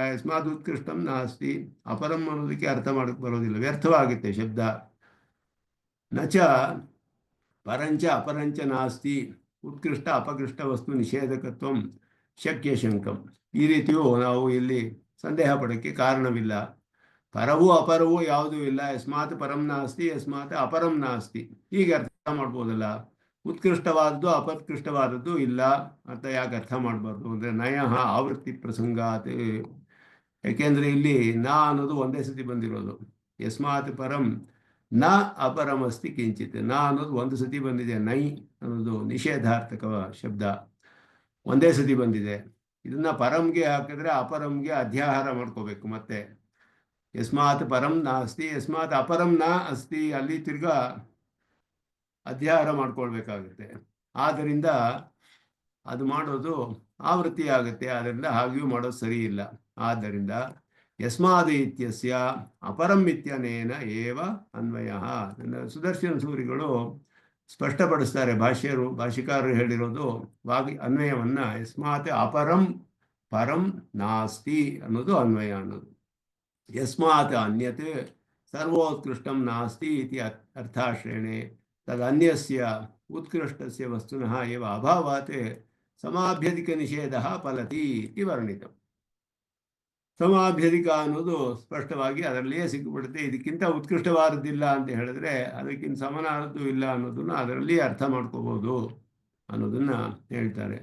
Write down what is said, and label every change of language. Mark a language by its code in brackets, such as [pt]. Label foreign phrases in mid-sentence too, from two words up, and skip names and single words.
[sa] ಯಸ್ಮಾತ್ ಉತ್ಕೃಷ್ಟಂ ನಾಸ್ತಿ, [kn] ಅಪರಂ ಅನ್ನೋದಕ್ಕೆ ಅರ್ಥ ಮಾಡೋಕ್ಕೆ ಬರೋದಿಲ್ಲ, ವ್ಯರ್ಥವಾಗುತ್ತೆ ಶಬ್ದ. [sa] ನಚ ಪರಂಚ ಅಪರಂಚ ನಾಸ್ತಿ ಉತ್ಕೃಷ್ಟ ಅಪಕೃಷ್ಟ ವಸ್ತು ನಿಷೇಧಕತ್ವಂ ಶಕ್ಯ ಶಂಕಂ. [kn] ಈ ರೀತಿಯೂ ನಾವು ಇಲ್ಲಿ ಸಂದೇಹ ಪಡೋಕ್ಕೆ ಕಾರಣವಿಲ್ಲ. ಪರವೂ ಅಪರವೂ ಯಾವುದೂ ಇಲ್ಲ. [sa] ಯಸ್ಮಾತ್ ಪರಂ ನಾಸ್ತಿ ಯಸ್ಮಾತ್ ಅಪರಂ ನಾಸ್ತಿ, [kn] ಹೀಗೆ ಅರ್ಥ ಮಾಡ್ಬೋದಲ್ಲ. ಉತ್ಕೃಷ್ಟವಾದದ್ದು ಅಪೋತ್ಕೃಷ್ಟವಾದದ್ದು ಇಲ್ಲ ಅಂತ ಯಾಕೆ ಅರ್ಥ ಮಾಡಬಾರ್ದು ಅಂದರೆ [sa] ನಯ ಆವೃತ್ತಿ ಪ್ರಸಂಗಾತ್. [kn] ಯಾಕೆಂದರೆ ಇಲ್ಲಿ ನಾ ಅನ್ನೋದು ಒಂದೇ ಸತಿ ಬಂದಿರೋದು. [sa] ಯಸ್ಮಾತ್ ಪರಂ ನ ಅಪರಮಸ್ತಿ ಕಿಂಚಿತ್. [kn] ನಾ ಅನ್ನೋದು ಒಂದು ಸತಿ ಬಂದಿದೆ. ನೈ ಅನ್ನೋದು ನಿಷೇಧಾರ್ಥಕ ಶಬ್ದ ಒಂದೇ ಸತಿ ಬಂದಿದೆ. ಇದನ್ನ ಪರಂಗೆ ಹಾಕಿದ್ರೆ ಅಪರಂಗೆ ಅಧ್ಯಾಹಾರ ಮಾಡ್ಕೋಬೇಕು. [sa] ಮತ್ತೆ ಯಸ್ಮಾತ್ ಪರಂ ನಾಸ್ತಿ ಯಸ್ಮಾತ್ ಅಪರಂ ನ ಅಸ್ತಿ, [kn] ಅಲ್ಲಿ ತಿರ್ಗಾ ಅಧ್ಯಾಹಾರ ಮಾಡ್ಕೊಳ್ಬೇಕಾಗುತ್ತೆ. ಆದ್ದರಿಂದ ಅದು ಮಾಡೋದು ಆವೃತ್ತಿ ಆಗುತ್ತೆ. ಆದ್ದರಿಂದ ಹಾಗೆಯೂ ಮಾಡೋದು ಸರಿ ಇಲ್ಲ. [sa] ಆದ್ದರಿಂದ ಯಸ್ಮಾದ್ ಇತ್ಯಸ್ಯ ಅಪರಂ ಇತ್ಯನೇನ ಏವ ಅನ್ವಯ. [kn] ಸುದರ್ಶನ ಸೂರಿಗಳು ಸ್ಪಷ್ಟಪಡಿಸ್ತಾರೆ. ಭಾಷ್ಯಕಾರರು ಹೇಳಿರೋದು ಅನ್ವಯವನ್ನು [sa] ಯಸ್ಮಾತ್ ಅಪರಂ ಪರಂ ನಾಸ್ತಿ [kn] ಅನ್ನೋದು ಅನ್ವಯ ಅನ್ನೋದು. [sa] ಯಸ್ಮಾತ್ ಅನ್ಯತ್ ಸರ್ವೋತ್ಕೃಷ್ಟಂ ನಾಸ್ತಿ ಇತಿ ಅರ್ಥಾಶ್ರಯಣೆ ತದನ್ಯಸ್ಯ ಉತ್ಕೃಷ್ಟಸ್ಯ ವಸ್ತುನಃ ಏವ ಅಭಾವಾತ್ ಸಮಾಭ್ಯಧಿಕ ನಿಷೇಧ ಫಲತಿ ಇತಿ ವರ್ಣಿತಂ. [kn] ಸಮಾಭ್ಯಧಿಕ ಅನ್ನೋದು ಸ್ಪಷ್ಟವಾಗಿ ಅದರಲ್ಲಿಯೇ ಸಿಕ್ಕಿಬಿಡುತ್ತೆ. ಇದಕ್ಕಿಂತ ಉತ್ಕೃಷ್ಟವಾದದ್ದಿಲ್ಲ ಅಂತ ಹೇಳಿದ್ರೆ ಅದಕ್ಕಿಂತ ಸಮನಾದದ್ದು ಇಲ್ಲ ಅನ್ನೋದನ್ನು ಅದರಲ್ಲಿಯೇ ಅರ್ಥ ಮಾಡ್ಕೋಬೋದು ಅನ್ನೋದನ್ನು ಹೇಳ್ತಾರೆ.